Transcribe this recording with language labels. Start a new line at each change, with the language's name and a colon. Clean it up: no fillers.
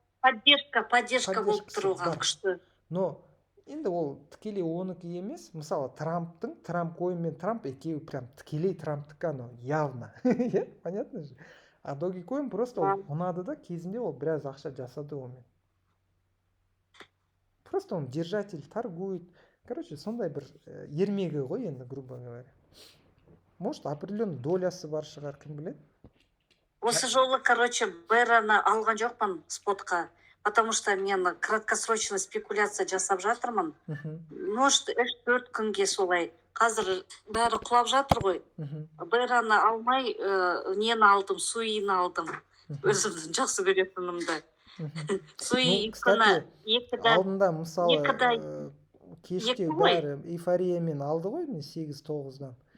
Russian: Поддержка
Kazakh: болып тұруған күшті. Но енді ол тікелей оныкі емес. Мысалы, Трамп Coin мен Трамп екеуі прям тікелей Трамптікі, анау
Russian: явно. Понятно же?
Kazakh: А Dogecoin просто ұнады да, кезінде ол біраз ақша жасады онымен.
Russian: Просто он держатель, торгует.
Kazakh: Короче, сондай бір ермегі ғой енді,
Russian: грубо говоря. Может, определенный
Kazakh: долясы бар шығар, кім біледі? Осы жолы, короче, Бераны алған жоқпын спотқа.
Russian: Потому что
Kazakh: мен
Russian: краткосрочный
Kazakh: спекуляция жасап жатырмын. Может, 3-4 күнге солай. Қазір бәрі құлап жатыр ғой. Бераны алмай, нені алдым, Суині алдым. Өзімдің жақсы көретінімді. Суи алдында, мысалы, кеште бәрі эйфориямен алды ғой, 8-9-дан.